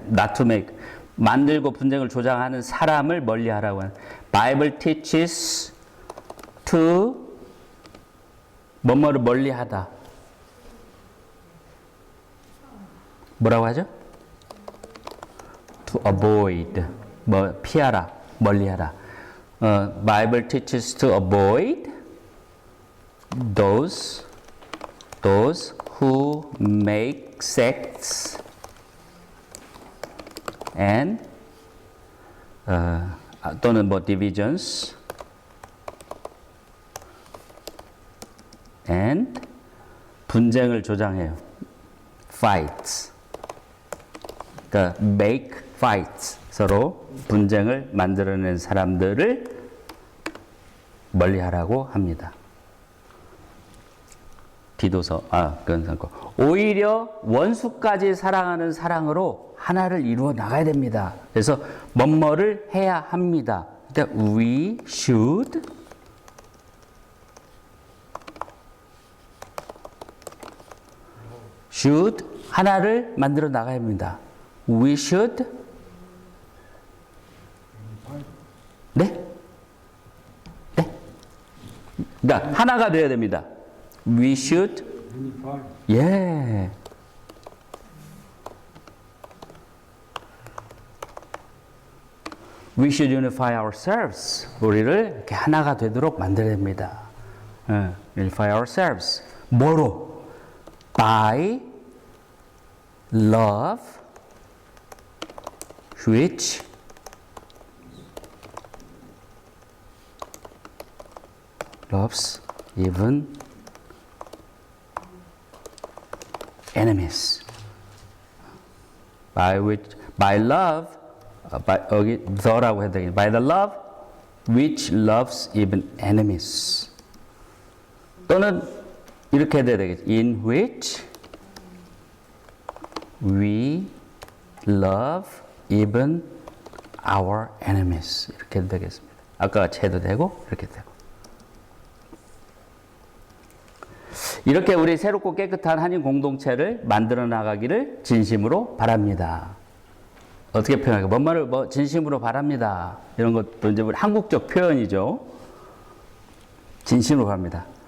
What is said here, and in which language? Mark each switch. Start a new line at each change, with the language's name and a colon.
English: Not to make
Korean: 만들고 분쟁을 조장하는 사람을 멀리하라고 하는.
English: Bible teaches to 뭐뭐를 멀리하다.
Korean: 뭐라고 하죠?
English: To avoid
Korean: 뭐 피하라, 멀리하라.
English: Bible teaches to avoid those who make sects and
Korean: 또는 뭐
English: divisions and
Korean: 분쟁을 조장해요.
English: fights. 그러니까 make fights.
Korean: 서로 분쟁을 만들어낸 사람들을 멀리하라고 합니다. 디도서, 그건 상고. 오히려 원수까지 사랑하는 사랑으로 하나를 이루어 나가야 됩니다. 그래서 뭐뭐를 해야 합니다. 그러니까
English: we should
Korean: 하나를 만들어 나가야 합니다.
English: We should 네? 네?
Korean: 그러니까 하나가 되어야 됩니다.
English: We should 예. We should unify ourselves.
Korean: 우리를 이렇게 하나가 되도록 만들어야 됩니다.
English: Unify ourselves.
Korean: 뭐로?
English: By love, which loves even enemies. By love,
Korean: 여기 the라고 해야 되겠네.
English: By the love which loves even enemies.
Korean: 또는 이렇게 해야 되겠죠.
English: In which we love even our enemies.
Korean: 이렇게 해도 되겠습니다. 아까 같이 해도 되고 이렇게 되고. 이렇게 우리 새롭고 깨끗한 한인 공동체를 만들어 나가기를 진심으로 바랍니다. 어떻게 표현할까요? 뭔말을 뭐 진심으로 바랍니다. 이런 것도 이제 우리 한국적 표현이죠. 진심으로 바랍니다.